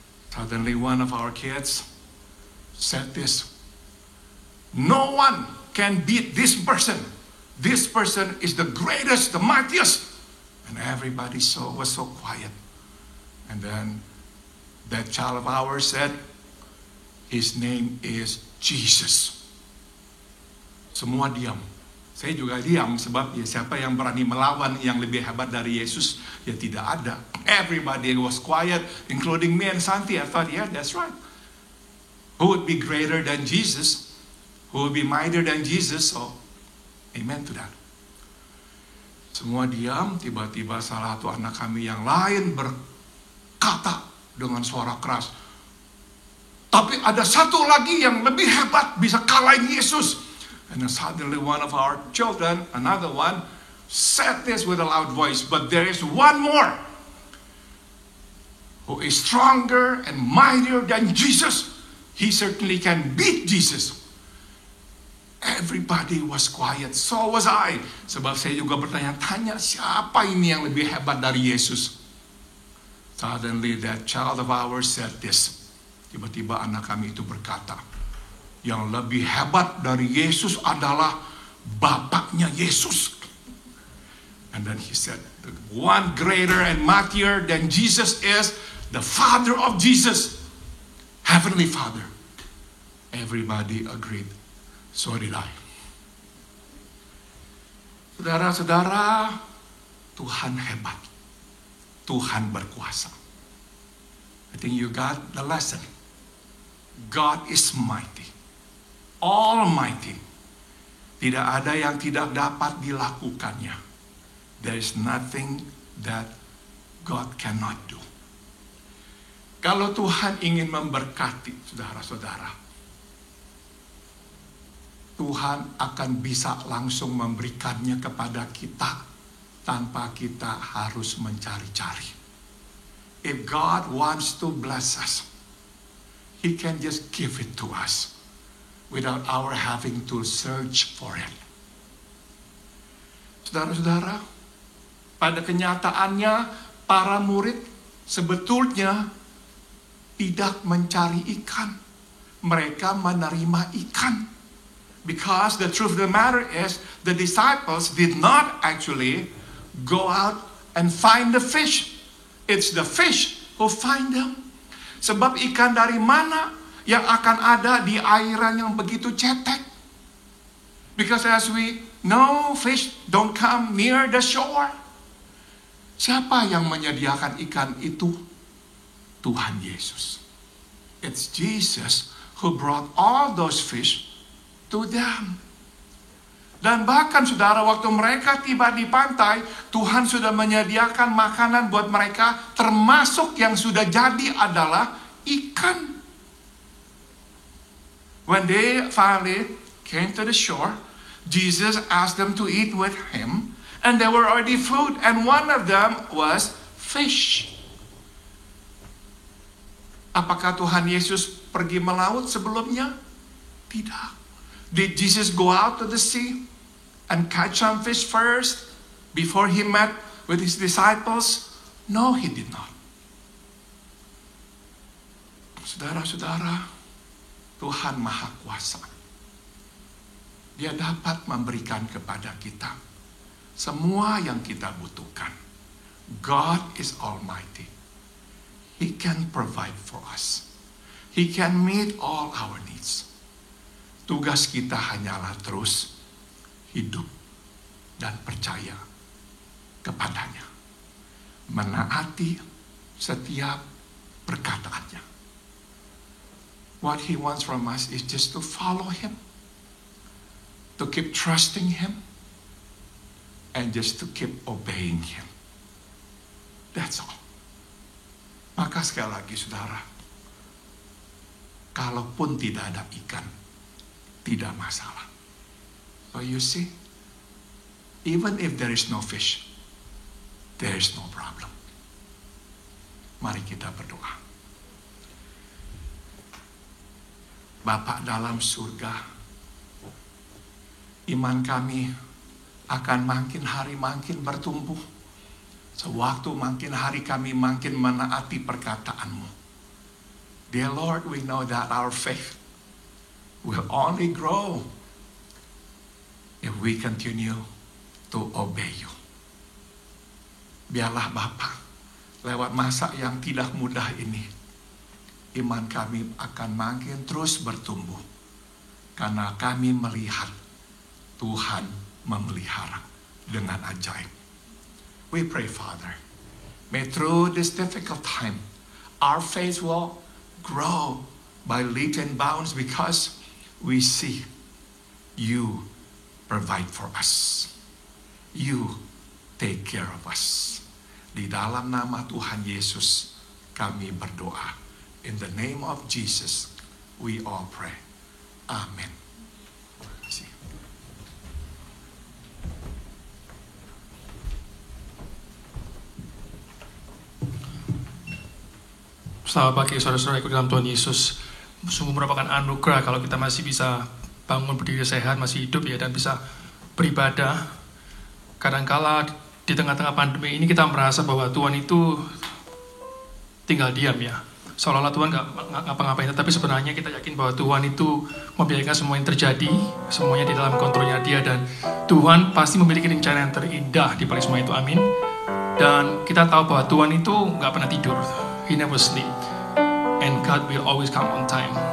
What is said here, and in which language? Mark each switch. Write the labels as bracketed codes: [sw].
[en] Suddenly one of our kids said this, no one can beat this person. This person is the greatest, the mightiest. And everybody was so quiet. And then that child of ours said, his name is Jesus. [id] Semua diam. Saya juga diam, sebab siapa yang berani melawan yang lebih hebat dari Yesus? Ya tidak ada. [en] Everybody was quiet, including me and Santi. I thought, yeah, that's right. Who would be greater than Jesus? Who would be mightier than Jesus? So, amen to that. [id] Semua diam, tiba-tiba salah satu anak kami yang lain berkata dengan suara keras, tapi ada satu lagi yang lebih hebat, bisa kalahin Yesus. [en] And then suddenly one of our children, another one, said this with a loud voice, but there is one more who is stronger and mightier than Jesus. He certainly can beat Jesus. Everybody was quiet, so was I. [id] Sebab saya juga bertanya-tanya, siapa ini yang lebih hebat dari Yesus? [en] Suddenly that child of ours said this. [id] Tiba-tiba anak kami itu berkata, yang lebih hebat dari Yesus adalah bapaknya Yesus. [en] And then he said, the one greater and mightier than Jesus is the Father of Jesus, Heavenly Father. Everybody agreed. So did I. [id] Saudara-saudara, Tuhan hebat. Tuhan berkuasa. [en] I think you got the lesson. God is mighty. Almighty. [id] Tidak ada yang tidak dapat dilakukannya. [en] There is nothing that God cannot do. [id] Kalau Tuhan ingin memberkati saudara-saudara, Tuhan akan bisa langsung memberikannya kepada kita tanpa kita harus mencari-cari. [en] If God wants to bless us, He can just give it to us without our having to search for it. [id] Saudara-saudara, pada kenyataannya para murid sebetulnya tidak mencari ikan. Mereka menerima ikan. [en] Because the truth of the matter is, the disciples did not actually go out and find the fish. It's the fish who find them. [id] Sebab ikan dari mana yang akan ada di airan yang begitu cetek? [en] Because as we know, fish don't come near the shore. [id] Siapa yang menyediakan ikan itu? Tuhan Yesus. [en] It's Jesus who brought all those fish to them. [id] Dan bahkan saudara, waktu mereka tiba di pantai, Tuhan sudah menyediakan makanan buat mereka, termasuk yang sudah jadi adalah ikan. [en] When they finally came to the shore, Jesus asked them to eat with him, and there were already food, and one of them was fish. [id] Apakah Tuhan Yesus pergi melaut sebelumnya? Tidak. [en] Did Jesus go out to the sea and catch some fish first before he met with his disciples? No, he did not. [id] Saudara-saudara, Tuhan Maha Kuasa. Dia dapat memberikan kepada kita semua yang kita butuhkan. [en] God is Almighty. He can provide for us. He can meet all our needs. [id] Tugas kita hanyalah terus hidup dan percaya kepadanya. Menaati setiap perkataannya. [en] What he wants from us is just to follow him. To keep trusting him. And just to keep obeying him. That's all. [id] Maka sekali lagi saudara, kalaupun tidak ada ikan, tidak masalah. [en] So you see, even if there is no fish, there is no problem. [id] Mari kita berdoa. Bapa dalam surga, iman kami akan makin hari makin bertumbuh. Sewaktu makin hari kami makin menaati perkataanmu. [en] Dear Lord, we know that our faith will only grow if we continue to obey you. [id] Biarlah Bapa, lewat masa yang tidak mudah ini, iman kami akan makin terus bertumbuh. Karena kami melihat Tuhan memelihara dengan ajaib. [en] We pray, Father, may through this difficult time, our faith will grow by leaps and bounds because we see you provide for us. You take care of us. [id] Di dalam nama Tuhan Yesus, kami berdoa. [en] In the name of Jesus, we all pray. Amen. [id] Selamat pagi saudara-saudaraku dalam Tuhan Yesus. Sungguh merupakan anugerah kalau kita masih bisa bangun berdiri sehat, masih hidup ya, dan bisa beribadah. Kadangkala di tengah-tengah pandemi ini kita merasa bahwa Tuhan itu tinggal diam ya. Seolah-olah Tuhan nggak ngapa-ngapain, tapi sebenarnya kita yakin bahwa Tuhan itu membiarkan semua yang terjadi, semuanya di dalam kontrolnya Dia, dan Tuhan pasti memiliki rencana yang terindah di balik semua itu, amin. Dan kita tahu bahwa Tuhan itu nggak pernah tidur. [en] He never sleep, and God will always come on time.